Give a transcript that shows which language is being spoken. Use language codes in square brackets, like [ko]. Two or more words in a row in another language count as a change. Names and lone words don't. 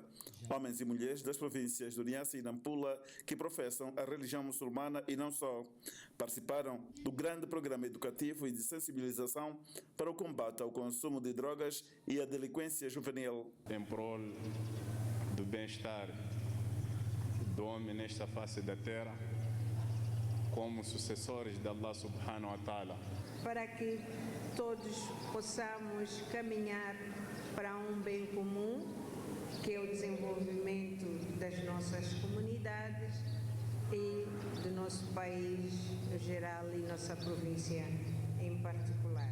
[pt] Homens e mulheres das províncias do Niassa e Nampula que professam a religião muçulmana e não só, participaram do grande programa educativo e de sensibilização para o combate ao consumo de drogas e à delinquência juvenil. Em prol do bem-estar do homem nesta face da terra, como sucessores de Allah [ar] سبحانه وتعالى, [pt] para que todos possamos caminhar para um bem comum, que é o desenvolvimento das nossas comunidades e do nosso país em geral e nossa província em particular.